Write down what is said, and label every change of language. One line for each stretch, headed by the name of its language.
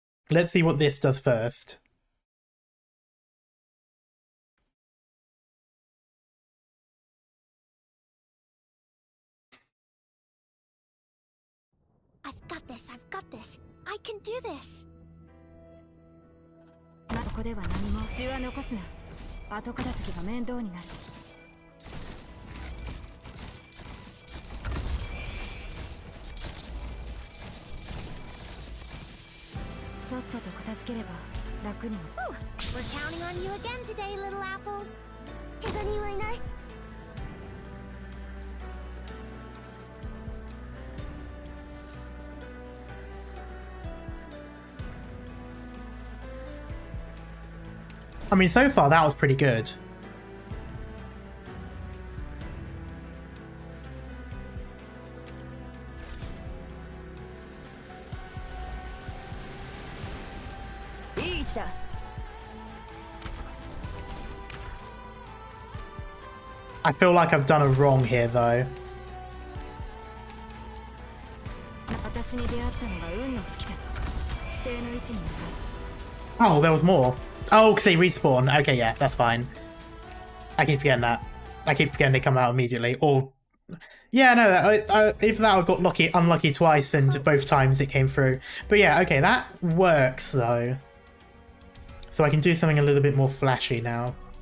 English: Let's see what this does first. I've got this, I've got this. I can do this.
Japanese: ここでは何も血は残すな。後片付けが面倒になる。さっさと片付ければ楽になる。
English: Whew, we're counting on you again today, little apple.
Japanese: 怪我人はいない？
English: I mean, so far that was pretty good. I feel like I've done a wrong here, though.
Japanese: 私に出会ったのが運の尽きだ。指定の位置に向かう。
English: Oh, there was more. Oh, because they respawn. Okay, yeah, that's fine. I keep forgetting that. I keep forgetting they come out immediately. Or, yeah, no, either that I got unlucky twice, and both times it came through. But yeah, okay, that works though. So I can do something a little bit more flashy now.